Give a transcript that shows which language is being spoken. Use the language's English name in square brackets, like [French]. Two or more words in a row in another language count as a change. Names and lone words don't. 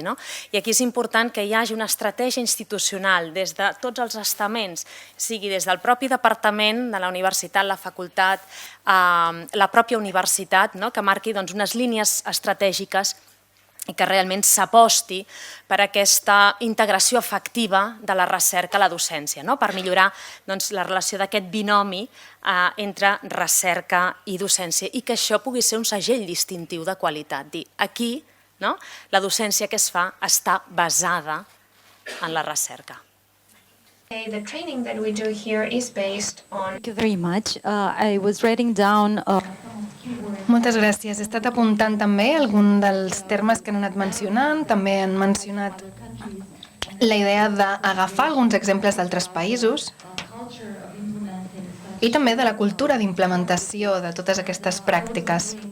[Catalan] I aquí és important que hi hagi una estratègia institucional des de tots els estaments, sigui des del propi departament de la universitat, la facultat, la pròpia universitat, que marqui unes línies estratègiques i que realment s'aposti per aquesta integració efectiva de la recerca a la docència, per millorar la relació d'aquest binomi entre recerca i docència i que això pugui ser un segell distintiu de qualitat. Dir, aquí la docència que es fa està basada en la recerca. [English] The training that we do here is based on... Thank you very much. I was writing down... [Catalan] Moltes gràcies. He estat apuntant també algun dels termes que han anat mencionant. També han mencionat la idea d'agafar alguns exemples d'altres països i també de la cultura d'implementació de totes aquestes pràctiques.